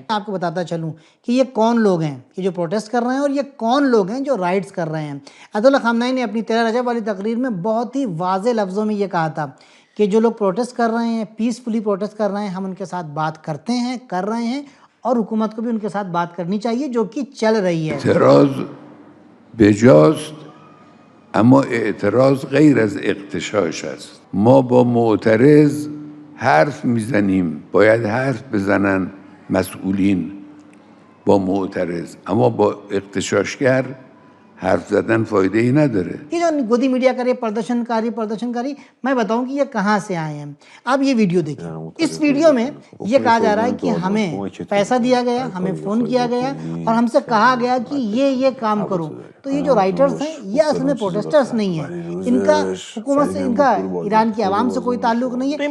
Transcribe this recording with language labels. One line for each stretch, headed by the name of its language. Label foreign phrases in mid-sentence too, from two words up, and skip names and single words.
Hindi: आपको बताता चलूं कि ये कौन लोग हैं कि जो प्रोटेस्ट कर रहे हैं और ये कौन लोग हैं जो राइट्स कर रहे हैं। अयतुल्लाह ख़ामनेई ने अपनी 13 रजब वाली तकरीर में बहुत ही वाज़ेह लफ्ज़ों में ये कहा था कि जो लोग प्रोटेस्ट कर रहे हैं,
English: peacefully protest
Hindi: कर रहे हैं, हम उनके साथ बात करते हैं, कर रहे हैं, और हुकूमत को भी उनके साथ बात करनी चाहिए जो कि चल रही है।
Persian: اعتراض بجاست اما اعتراض غیر از اغتشاش است. ما با معترض حرف میزنیم، باید حرف بزنن مسئولین با معترض، اما با اغتشاشگر حرف زدن فایده ای نداره.
Hindi: ये जो गोदी मीडिया करे प्रदर्शनकारी, मैं बताऊं कि ये कहाँ से आए हैं। आप ये वीडियो देखिए। इस वीडियो में ये कहा जा रहा है कि हमें पैसा दिया गया, हमें फ़ोन किया गया और हमसे कहा गया कि ये काम करो। तो ये जो राइटर्स हैं ये असल में प्रोटेस्टर्स नहीं है, इनका हुकूमत से, इनका ईरान की आवाम से कोई ताल्लुक नहीं है।